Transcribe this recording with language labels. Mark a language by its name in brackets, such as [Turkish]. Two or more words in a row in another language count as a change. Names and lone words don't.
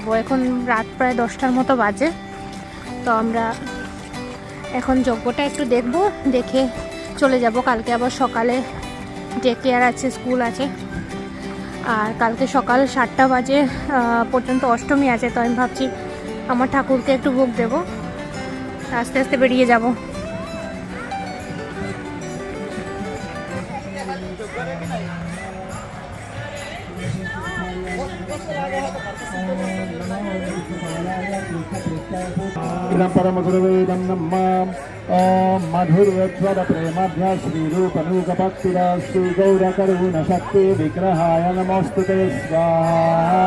[Bangla] এখন রাত প্রায় 10টার মতো বাজে, তো আমরা এখন যজ্ঞটা একটু দেখব, দেখে চলে যাব। কালকে আবার সকালে ডে কেয়ার আছে, স্কুল আছে। আর কালকে সকাল 7টা বাজে পর্যন্ত অষ্টমী আছে, তো আমি ভাবছি আমার ঠাকুরকে একটু ভোগ দেব, আস্তে আস্তে বেরিয়ে যাব। [Sanskrit] इदं परमगुरुवेदं नमाम ओम मधुरवत्सर प्रेमाभ्या श्रीरूपनूकभक्तिदा श्रीगौरकरुणशक्ति विग्रहाय नमोस्तुते स्वाहा।